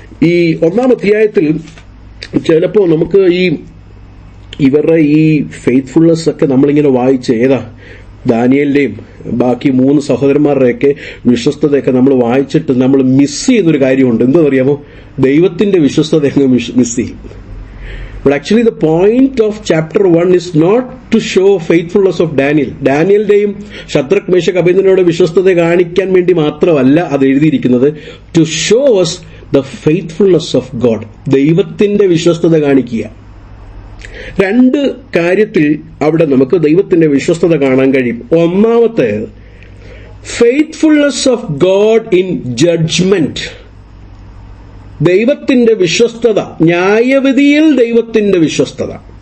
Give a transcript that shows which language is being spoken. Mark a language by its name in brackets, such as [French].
[Malayalam] ഈ 1-ാം അധ്യായത്തിൽ ചിലപ്പോൾ നമുക്ക് ഇവരുടെ ഈ ഫെയ്ത്ത്ഫുൾനെസ് ഒക്കെ നമ്മളിങ്ങനെ വായിച്ച്, ഏതാ ദാനിയേലിന്റെയും ബാക്കി 3 സഹോദരന്മാരുടെയൊക്കെ വിശ്വസ്തതയൊക്കെ നമ്മൾ വായിച്ചിട്ട് നമ്മൾ മിസ് ചെയ്യുന്നൊരു കാര്യമുണ്ട്. എന്താണെന്നറിയാമോ? ദൈവത്തിന്റെ വിശ്വസ്തത മിസ് ചെയ്യും. [English] But actually the point of chapter 1 is not to show faithfulness of Daniel. [Malayalam] ഡാനിയലിന്റെയും Shadrak Meshach അബേദ്നെഗോയുടെ വിശ്വസ്തത കാണിക്കാൻ വേണ്ടി മാത്രമല്ല അത് എഴുതിയിരിക്കുന്നത്. [English] To show us the faithfulness of God. [Malayalam] ദൈവത്തിന്റെ വിശ്വസ്തത കാണിക്കുക. 2 കാര്യത്തിൽ അവിടെ നമുക്ക് ദൈവത്തിന്റെ വിശ്വസ്തത കാണാൻ കഴിയും. [English] ഒന്നാമത്തെ, faithfulness of God in judgment. [Malayalam] ദൈവത്തിന്റെ വിശ്വസ്തത, ന്യായവിധിയിൽ ദൈവത്തിന്റെ വിശ്വസ്തത.